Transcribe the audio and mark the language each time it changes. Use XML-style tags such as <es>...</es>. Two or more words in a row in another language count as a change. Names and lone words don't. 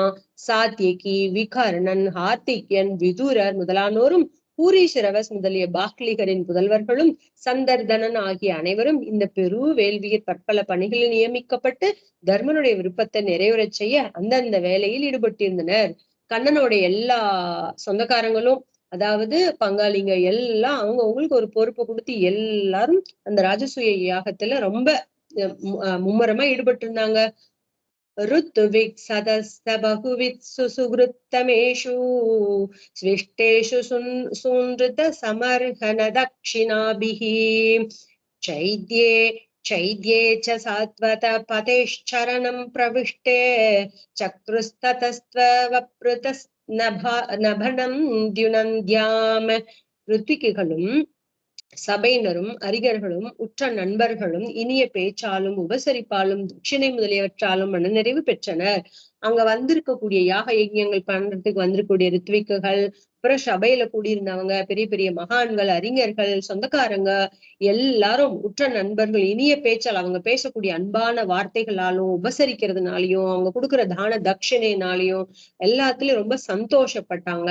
<ta>சாத்தியகி, விகர்ணன், ஹார்த்திக்யன், விதுரர் முதலானோரும், பூரீசிரவஸ் முதலிய பாக்லிகரின் புதல்வர்களும், சந்தர்தனன் ஆகிய அனைவரும் இந்த பெரு வேள்வியில் பற்பல பணிகளில் நியமிக்கப்பட்டு தர்மனுடைய விருப்பத்தை நிறைவேறச் செய்ய அந்தந்த வேலையில் ஈடுபட்டிருந்தனர். கண்ணனுடைய எல்லா சொந்தக்காரங்களும், அதாவது பங்காளிங்க எல்லாம் அவங்களுக்கு ஒரு பொறுப்பை கொடுத்து எல்லாரும் அந்த ராஜசூய யாகத்துல ரொம்ப மும்முரமா ஈடுபட்டு இருந்தாங்க.</ta> <sa>ऋत्विक् सदस्त बहुवित्सु सुहृत्तमेषु स्विष्टेषु सुनृत समर्हन दक्षिणाभिः चैद्ये च सात्वत पतेश्चरणं प्रविष्टे चक्रुस्ततस्त्ववप्रुतनभनं द्युनन्द्याम्.</sa> <ta>ऋत्विக்குகளும் சபையினரும் அறிஞர்களும் உற்ற நண்பர்களும் இனிய பேச்சாலும் உபசரிப்பாலும் தட்சிணை முதலியவற்றாலும் மனநிறைவு பெற்றனர். அங்க வந்திருக்கக்கூடிய யாக யஜ்யங்கள் பண்றதுக்கு வந்திருக்கக்கூடிய ரித்விக்குகள், அப்புறம் சபையில கூடியிருந்தவங்க, பெரிய பெரிய மகான்கள், அறிஞர்கள், சொந்தக்காரங்க எல்லாரும் உற்ற நண்பர்கள், இனிய பேச்சால் அவங்க பேசக்கூடிய அன்பான வார்த்தைகளாலும் உபசரிக்கிறதுனாலையும் அவங்க கொடுக்குற தான தட்சிணையினாலையும் எல்லாத்துலயும் ரொம்ப சந்தோஷப்பட்டாங்க.</ta>